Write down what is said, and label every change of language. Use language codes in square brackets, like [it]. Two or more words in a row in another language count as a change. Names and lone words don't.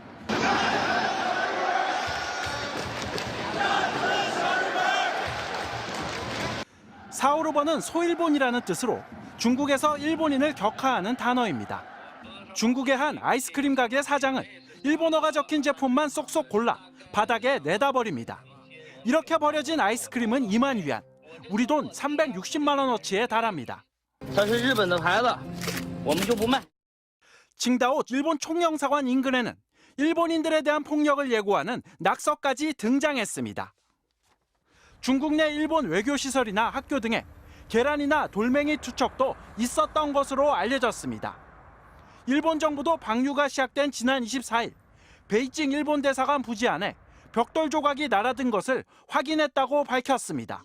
[ko] 456번은 소일본이라는 뜻으로 중국에서 일본인을 격하하는 단어입니다. 중국의 한 아이스크림 가게 사장은 일본어가 적힌 제품만 쏙쏙 골라 바닥에 내다 버립니다. 이렇게 버려진 아이스크림은 2만 위안, 우리 돈 360만 원어치에 달합니다. [zh] 它是日本的牌子，我们就不卖。 [ko] 칭다오 일본 총영사관 인근에는 일본인들에 대한 폭력을 예고하는 낙서까지 등장했습니다. 중국 내 일본 외교시설이나 학교 등에 계란이나 돌멩이 투척도 있었던 것으로 알려졌습니다. 일본 정부도 방류가 시작된 지난 24일 베이징 일본 대사관 부지 안에 벽돌 조각이 날아든 것을 확인했다고 밝혔습니다.